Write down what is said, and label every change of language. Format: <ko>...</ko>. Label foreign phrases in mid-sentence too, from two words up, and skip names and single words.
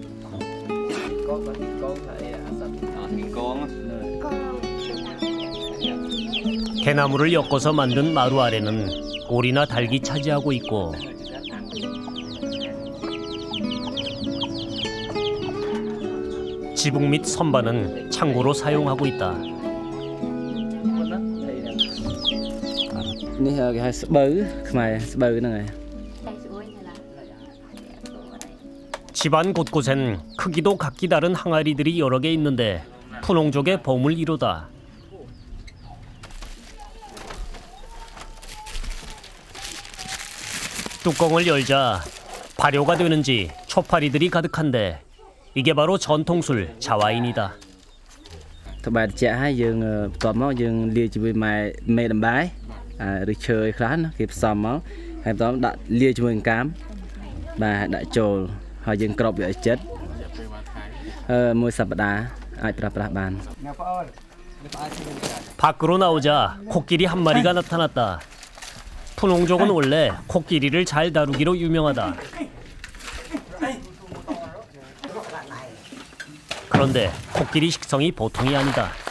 <ko>대나무를 엮어서 만든 마루 아래는 오리나 닭이 차지하고 있고 지붕 및 선반은 창고로 사용하고 있다.</ko> <km>នេះគេហៅស្បូវខ្មែរស្បូវហ្នឹងហើយ</km> <ko>집안 곳곳엔 크기도 각기 다른 항아리들이 여러 개 있는데 푸농족의 보물 1호다. 뚜껑을 열자 발효가 되는지 초파리들이 가득한데 이게 바로 전통술 자와인이다.</ko> <km>ត្បាតជាឲ្យយើងបន្ទាប់មកយើងលាយជាមួយមេដំបាយឬឈើខ្លះណាគេផ្សំមកហើយបន្តដាក់លាយជាមួយកាមបាទដាក់ចូលហើយយើងក្របវាឲ្យជិតមួយសប្តាហ៍អាចប្រើប្រាស់បាន</km> <ko>밖으로 나오자 코끼리 한 마리가 나타났다. 푸농족은 원래 코끼리를 잘 다루기로 유명하다. 그런데 코끼리 식성이 보통이 아니다.</ko>